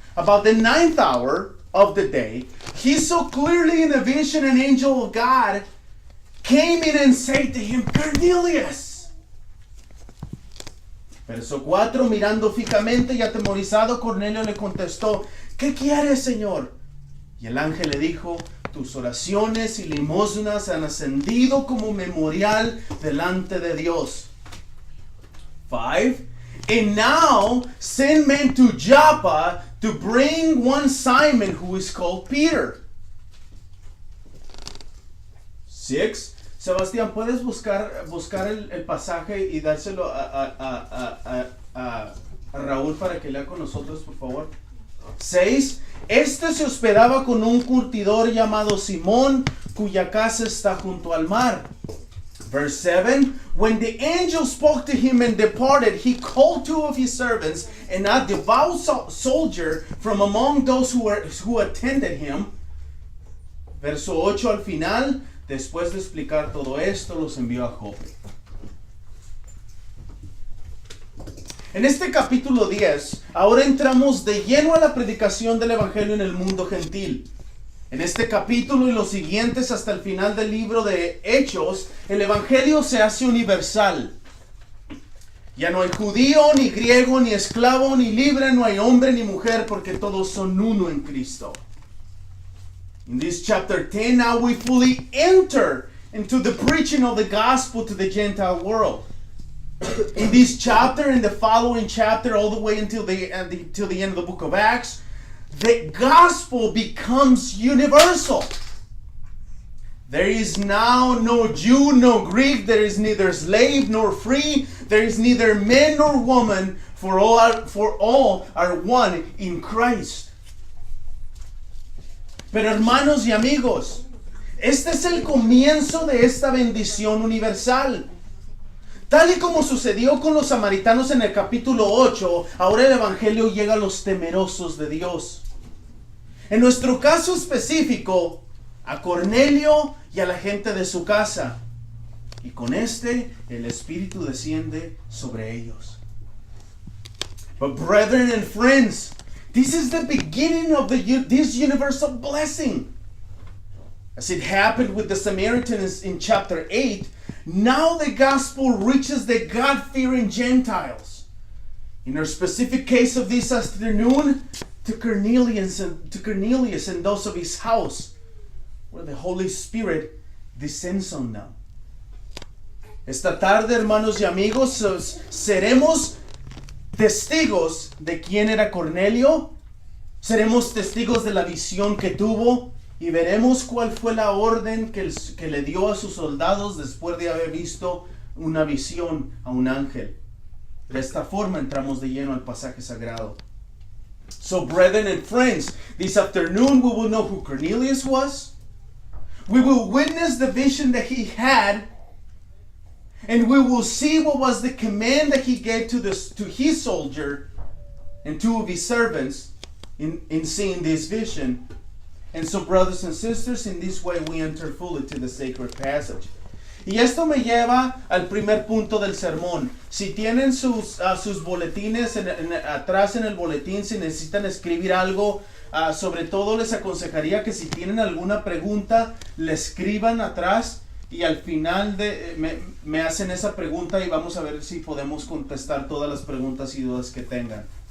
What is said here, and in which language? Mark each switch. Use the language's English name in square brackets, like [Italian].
[English] About the 9th hour of the day, he saw clearly in a vision an angel of God came in and said to him, Cornelius. [Spanish] Verso 4, mirando fijamente y atemorizado, Cornelio le contestó, ¿qué quieres, Señor? Y el ángel le dijo, tus oraciones y limosnas han ascendido como memorial delante de Dios. [English] 5, and now send men to Joppa to bring one Simon who is called Peter. [Spanish] 6, Sebastián, ¿puedes buscar el pasaje y dárselo a Raúl para que lea con nosotros, por favor? 6. Este se hospedaba con un curtidor llamado Simón, cuya casa está junto al mar. [English] Verse 7. When the angel spoke to him and departed, he called 2 of his servants and a devout soldier from among those who attended him. [Spanish] Verso 8 al final. Después de explicar todo esto, los envió a Jope. En este capítulo 10, ahora entramos de lleno a la predicación del Evangelio en el mundo gentil. En este capítulo y los siguientes hasta el final del libro de Hechos, el Evangelio se hace universal. Ya no hay judío, ni griego, ni esclavo, ni libre, no hay hombre ni mujer, porque todos son uno en Cristo. [English] In this chapter 10, now we fully enter into the preaching of the gospel to the Gentile world. In this chapter, in the following chapter, all the way until the end of the book of Acts, the gospel becomes universal. There is now no Jew, no Greek, there is neither slave nor free, there is neither man nor woman, for all are one in Christ. [Spanish] Pero hermanos y amigos, este es el comienzo de esta bendición universal. Tal y como sucedió con los samaritanos en el capítulo 8, ahora el Evangelio llega a los temerosos de Dios. En nuestro caso específico, a Cornelio y a la gente de su casa. Y con el Espíritu desciende sobre ellos. [English] But brethren and friends, this is the beginning of this universal blessing. As it happened with the Samaritans in chapter 8, now the gospel reaches the God-fearing Gentiles. In our specific case of this afternoon, to Cornelius and those of his house, where the Holy Spirit descends on them. [Spanish] Esta tarde, hermanos y amigos, seremos testigos de quién era Cornelio, seremos testigos de la visión que tuvo y veremos cuál fue la orden que le dio a sus soldados después de haber visto una visión a un ángel. De esta forma entramos de lleno al pasaje sagrado. [English] So, brethren and friends, this afternoon we will know who Cornelius was. We will witness the vision that he had. And we will see what was the command that he gave to his soldier and 2 of his servants. in seeing this vision. And so, brothers and sisters, in this way we enter fully to the sacred passage. [Spanish] Y esto me lleva al primer punto del sermón. Si tienen sus boletines atrás en el boletín, si necesitan escribir algo, sobre todo les aconsejaría que si tienen alguna pregunta, le escriban atrás y al final me hacen esa pregunta y vamos a ver si podemos contestar todas las preguntas y dudas que tengan.